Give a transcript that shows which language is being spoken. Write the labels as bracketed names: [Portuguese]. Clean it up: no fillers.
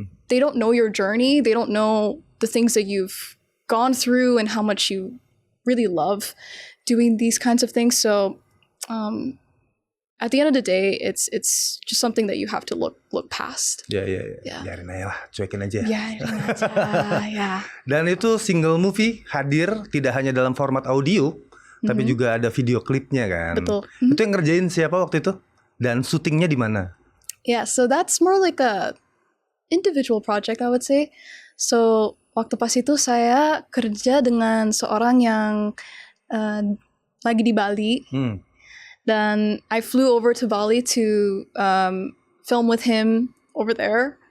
[English] They don't know your journey. They don't know the things that you've gone through and how much you really love doing these kinds of things. So at the end of the day, it's just something that you have to look past. [Indonesian] Yeah. Biarin aja lah, cuekin aja. [English] Yeah. [Indonesian] Dan itu single movie hadir tidak hanya dalam format audio, tapi juga ada video klipnya kan. Betul. Itu yang ngerjain siapa waktu itu? Dan syutingnya di mana? [English] Yeah, so that's more like a individual project, I would say. [Indonesian] So waktu pas itu saya kerja dengan seorang yang lagi di Bali. [English] Dan I flew over to Bali to film with him over there.